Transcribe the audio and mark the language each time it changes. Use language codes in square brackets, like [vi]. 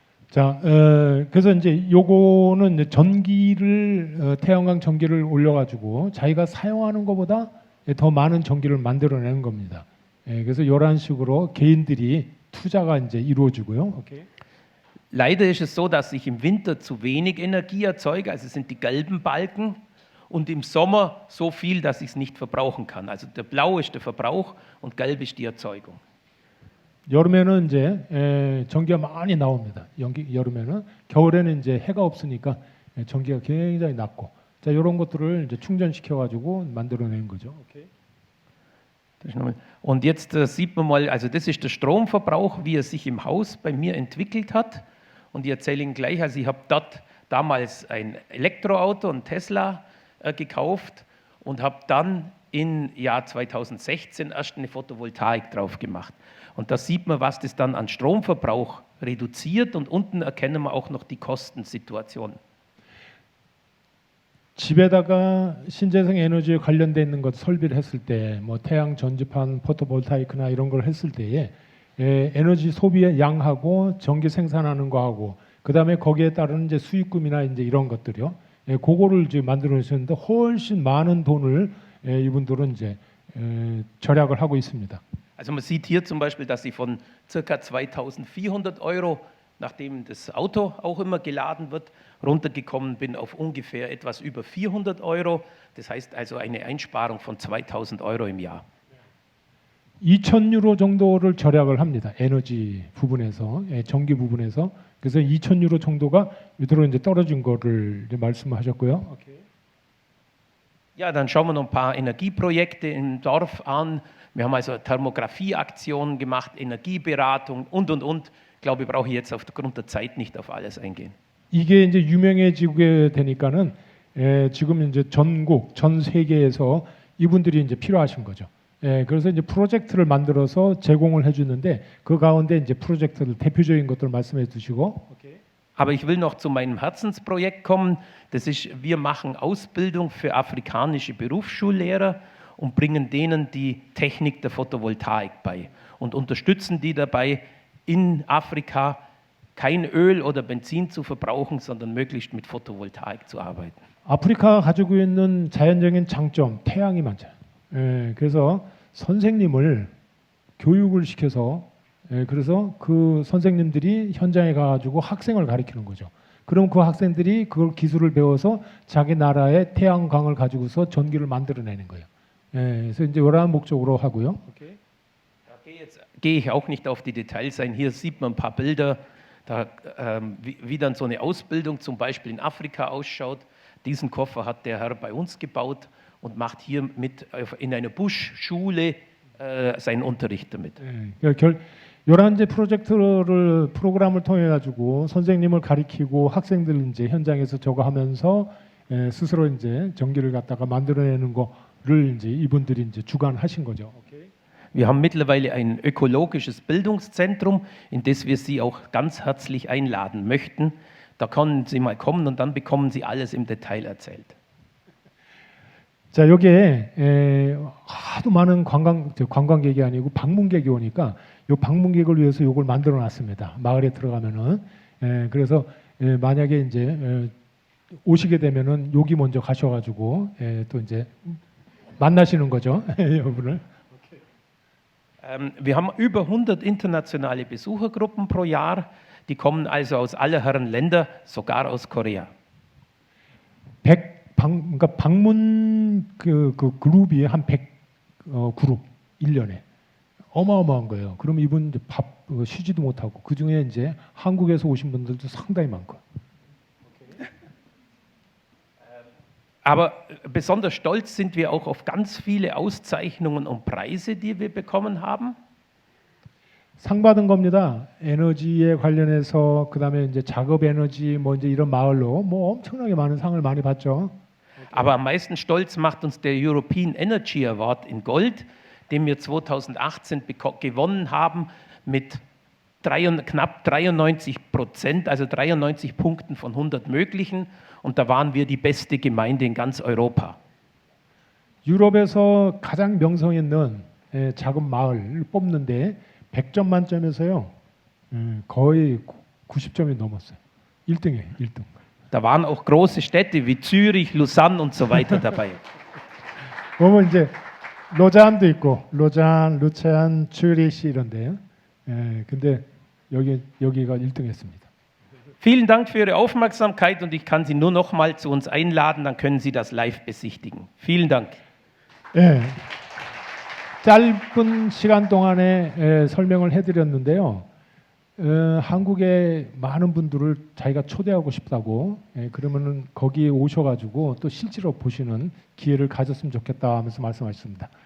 [ko] 자, 그래서 이제 요거는 이제 전기를 태양광 전기를 올려가지고 자기가 사용하는 것보다 더 많은 전기를 만들어내는 겁니다. 그래서 이런 식으로 개인들이 투자가 이제 이루어지고요. 오케이. [de] Leider ist es so, dass ich im Winter zu wenig Energie erzeuge, also es sind die gelben Balken, und im Sommer so viel, dass ich es nicht verbrauchen kann. Also der blau ist der Verbrauch und gelb ist die Erzeugung. [ko] 여름에는 이제 전기가 많이 나옵니다. 여름에는 겨울에는 이제 해가 없으니까 전기가 굉장히 낮고 자 이런 것들을 이제 충전시켜 가지고 만들어내는 거죠. 오케이. [de] Und jetzt sieht man mal, also das ist der Stromverbrauch, wie er sich im Haus bei mir entwickelt hat. Und ich erzähle Ihnen gleich, also ich habe dort damals ein Elektroauto, ein Tesla gekauft und habe dann im Jahr 2016 erst eine Photovoltaik drauf gemacht. Und da sieht man, was das dann an Stromverbrauch reduziert und unten erkennen wir auch noch die Kostensituation. [ko] 집에다가 신재생 에너지에 관련돼 있는 것 설비를 했을 때, 뭐 태양 전지판, 포토볼타이크나 이런 걸 했을 때에 에너지 소비의 양하고 전기 생산하는 거하고, 그 다음에 거기에 따른 이제 수익금이나 이제 이런 것들이요, 그거를 이제 만들어내셨는데 훨씬 많은 돈을 이분들은 이제 절약을 하고 있습니다. [de] Also man sieht hier zum Beispiel, dass ich von ca. 2.400 €, nachdem das Auto auch immer geladen wird, runtergekommen bin auf ungefähr etwas über 400 €. Das heißt also eine Einsparung von 2.000 € im Jahr. [ko] 2,000유로 정도를 절약을 합니다. 에너지 부분에서, 전기 부분에서. 그래서 2,000유로 정도가 밑으로 이제 떨어진 거를 이제 말씀하셨고요. 오케이. [de] Ja, dann schauen wir noch ein paar Energieprojekte im Dorf an. Wir haben also Thermografieaktionen gemacht, Energieberatung und. Ich glaube, ich brauche jetzt aufgrund der Zeit nicht auf alles eingehen. [ko] 이게 이제 유명해지게 되니까는 지금 이제 전국, 전 세계에서 이분들이 이제 필요하신 거죠. 그래서 이제 프로젝트를 만들어서 제공을 해주는데 그 가운데 이제 프로젝트들 대표적인 것들을 말씀해 주시고. 오케이. [de] Aber ich will noch zu meinem Herzensprojekt kommen. Das ist, wir machen Ausbildung für afrikanische Berufsschullehrer und bringen denen die Technik der Photovoltaik bei und unterstützen die dabei, in Afrika kein Öl oder Benzin zu verbrauchen, sondern möglichst mit Photovoltaik zu arbeiten. [ko] 아프리카가 가지고 있는 자연적인 장점, 태양이 많잖아요. 그래서 선생님을 교육을 시켜서 그래서 그 선생님들이 현장에 가가지고 학생을 가르치는 거죠. 그럼 그 학생들이 그걸 기술을 배워서 자기 나라의 태양광을 가지고서 전기를 만들어내는 거예요. 그래서 이제 이러한 목적으로 하고요. Okay. [de] Jetzt gehe ich auch nicht auf die Details ein. Hier sieht man ein paar Bilder, wie dann so eine Ausbildung zum Beispiel in Afrika ausschaut. Diesen Koffer hat der Herr bei uns gebaut und macht hier mit in einer Buschschule seinen Unterricht damit. [ko] 이런 이제 프로그램을 통해 가지고 선생님을 가리키고 학생들 이제 현장에서 저거 하면서 스스로 이제 전기를 갖다가 만들어내는 거를 이제 이분들이 이제 주관하신 거죠. 오케이. [de] Wir haben mittlerweile ein ökologisches Bildungszentrum, in das wir Sie auch ganz herzlich einladen möchten. Da können Sie mal kommen und dann bekommen Sie alles im Detail erzählt. [ko] 자, 여기에 하도 많은 관광객이 아니고 방문객이 오니까 요 방문객을 위해서 요걸 만들어 놨습니다. 마을에 들어가면은 그래서 만약에 이제 오시게 되면은 여기 먼저 가셔가지고 또 이제 만나시는 거죠, 여러분을. [de] Wir haben über 100 internationale Besuchergruppen pro Jahr. Die kommen also aus aller Herren Länder, sogar aus Korea. [ko] 그러니까 방문 그 그룹이 한 100 그룹 1년에 어마어마한 거예요. 그럼 이분 이제 밥 쉬지도 못하고 그 중에 이제 한국에서 오신 분들도 상당히 많고. [de] Aber besonders stolz sind wir auch auf ganz viele Auszeichnungen und Preise, die wir bekommen haben. [ko] 상 받은 겁니다. 에너지에 관련해서 그다음에 이제 작업 에너지 뭐 이제 이런 마을로 뭐 엄청나게 많은 상을 많이 받죠. [de] Aber am meisten stolz macht uns der European Energy Award in Gold, den wir 2018 gewonnen haben mit knapp 93%, also 93 Punkten von 100 möglichen. Und da waren wir die beste Gemeinde in ganz Europa. [ko] 유럽에서 가장 명성 있는 작은 마을을 뽑는데 100점 만점에서요 거의 90점이 넘었어요. 1등이에요. 1등. [de] Da waren auch große Städte wie Zürich, Lausanne und so weiter dabei. [ko] 보면 이제 로잔도 있고 로잔, 루체안, 츠리시 이런데요. 예, 근데 여기가 1등했습니다. [de] Vielen Dank für Ihre Aufmerksamkeit und ich kann Sie nur noch mal zu uns einladen, dann können Sie das live besichtigen. Vielen Dank. [ko] 예, 짧은 시간 동안에 설명을 해드렸는데요. 한국의 많은 분들을 자기가 초대하고 싶다고 그러면은 거기에 오셔가지고 또 실제로 보시는 기회를 가졌으면 좋겠다 하면서 말씀하셨습니다.